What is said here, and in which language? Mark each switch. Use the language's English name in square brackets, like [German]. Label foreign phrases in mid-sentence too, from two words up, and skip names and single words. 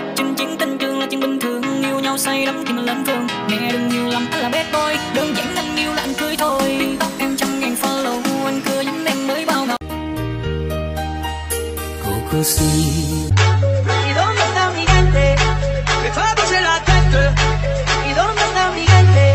[Vietnamese] Chinh chiến tình trường là chuyện bình thường, yêu nhau say đắm thì mình lên phường. Nghe đừng nhiều lắm anh là [English] bad boy, [Vietnamese] đơn giản anh yêu là anh cưới thôi. Tóc em 100.000 follow, anh cười với em mới bao ngầu. [Spanish] ¿Y dónde está mi gente? Que todos se la gente. ¿Y dónde está mi gente?